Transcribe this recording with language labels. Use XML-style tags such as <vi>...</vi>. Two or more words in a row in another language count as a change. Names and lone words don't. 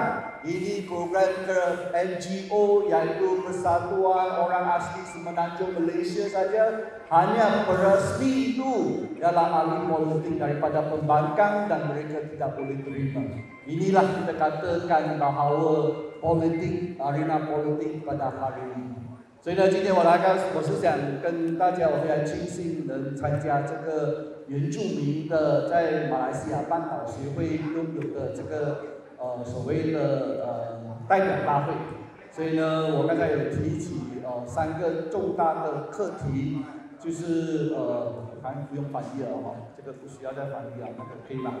<ms>Ini program NGO iaitu Persatuan Orang Asli Semenanjung Malaysia saja. Hanya peresmi itu ialah ahli politik daripada pembangkang dan mereka tidak boleh terima. Inilah kita katakan bahawa politik, arena politik pada hari ini.</ms> <zh>所以呢，今天我是想跟大家，我非常庆幸能参加这个原住民的在马来西亚半岛协会拥有的这个所谓的代表大会。所以呢，我刚才有提起3个重大的课题，就是反正不用翻译了哈，这个不需要再翻译了，那个可以吗？</zh>